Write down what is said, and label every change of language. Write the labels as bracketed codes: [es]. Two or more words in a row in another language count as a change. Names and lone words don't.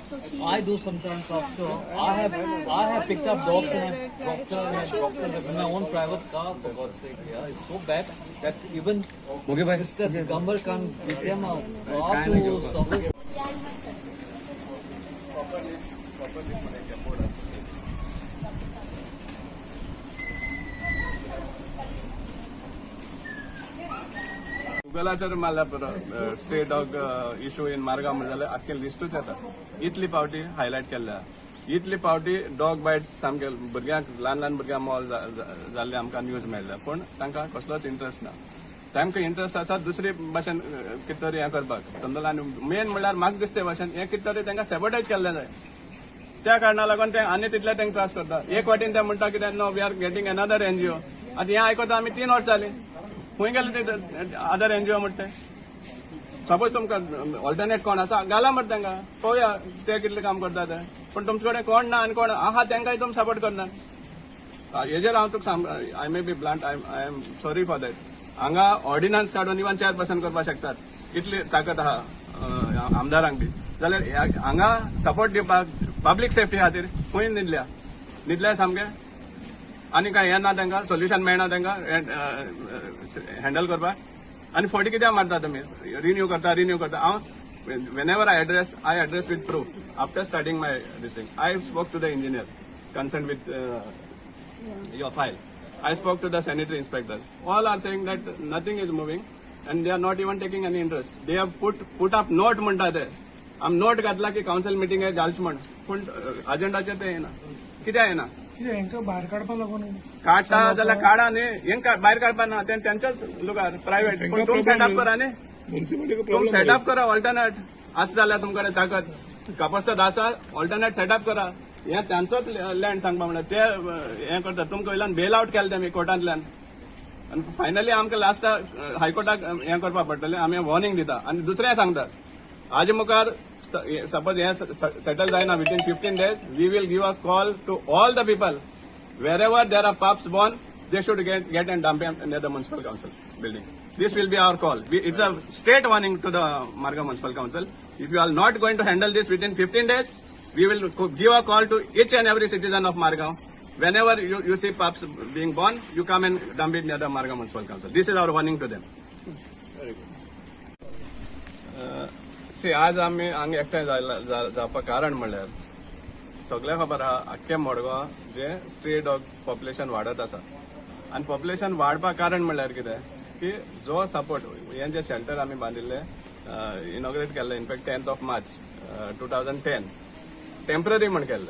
[en] So she. I do sometimes also. I have picked up dogs in my own private car. For God's sake, yeah, it's so bad that even Mr. Gambar can't get them out to service. [kok] गुगलाचेर मारल्या [en] stray dog issue in Margao [kok] म्हणजे आख्खे लिस्टूच येता. इतली पावटी हायलायट केल्या, इतली पावटी [en] dog bites [kok] सामके भुरग्यांक ल्हान ल्हान भुरग्यांक मॉल जाल्ले आमकां न्यूज मेळ्ळ्या, पूण तांकां कसलोच इंट्रस्ट ना. तांकां इंट्रस्ट आसा दुसरे भाशेन कितें तरी हें करपाक समजलें. आनी मेन म्हणल्यार म्हाका दिसते भाशेन हें कितें तरी तांकां सॅबोटायज केल्लें जाय. त्या कारणाक लागून ते आनी तितले तांकां त्रास करता. एक वाटेन ते म्हणटा कितें [en] no we are getting another NGO. [kok] आतां हें आयकता आमी 3 वर्सां जालीं. खंय गेले ते [en] other NGO [kok] म्हणते. सपोज तुमकां ऑल्टरनेट कोण आसा घाला म्हणटा तांकां, पळोवया ते कितलें काम करता ते. पूण तुमचे कडेन कोण ना आनी कोण आहा तांकांय तुमी सपोर्ट करना. हेजेर हांव तुका [en] I may be blunt, I am sorry for that. [kok] हांगा ऑर्डिनन्स काडून इवन चेअरपर्सन करपाक शकतात, इतली ताकद आहा आमदारांक बी. जाल्यार हांगा सपोर्ट दिवपाक [en] public safety [kok] खातीर खंय न्हिदल्या सामकें. आनी काय हें ना तांकां, सोल्युशन मेळना तांकां हँडल करपाक. आनी फावटी कित्याक मारता तुमी रिन्यू करता. हांव [en] whenever I address with proof. After starting my this thing, I spoke to the engineer concerned with your file. I spoke to the sanitary inspector. All are saying that nothing is moving and they are not even taking any interest. They have put up note [kok] म्हणटा ते. आम नोट घातला की [en] council meeting [kok] आहे घालचें म्हण, पूण अजेंडाचेर ते येना. कित्याक येना? भायर काडपा लागून काडटा जाल्यार काडा न्ही. हेंका भायर काडपा ना, तेंच्याच लुगार प्रायव्हेट. पूण तुमी सेटअप करा न्ही, तुमी सेटअप करा ऑल्टरनेट. आसा जाल्यार तुमचे कडेन ताकद कॅपॅसिटी आसा, ऑल्टरनेट सेटअप करा. हें तांचोच लँड सांगपा म्हणल्यार ते हें करता. तुमकां वयल्यान [en] bail out [kok] केलें तेमी कोर्टांतल्यान आनी फायनली आमकां लास्टाक हायकोर्टाक हें करपा पडटलें. आमी वॉर्निंग दिता आनी दुसरें सांगता, हाजे मुखार [en] suppose [kok] हे settle जायना [en] within 15 days, we will give a call to all the people wherever there are pups born, they should get and dump them near the municipal council building. This will be our call. It's a state warning to the Margao municipal council. If you are not going to handle this within 15 days, we will give a call to each and every citizen of Margao. Whenever you see pups being born, you come and dump it near the Margao municipal council. This is our warning to them. Very good. [kok] आज आमी हांगा एकठांय जावपा कारण म्हणल्यार सगळ्यांक खबर आहा आख्खे मडगांव जे [en] stray dog population [kok] वाडत आसा. आनी पॉप्युलेशन वाडपा कारण म्हणल्यार कितें की जो सपोर्ट हें जे शेल्टर आमी बांदिल्ले इनॉग्रेट केल्लें इनफॅक्ट 10th March 2010 टेम्पररी म्हण केल्लें.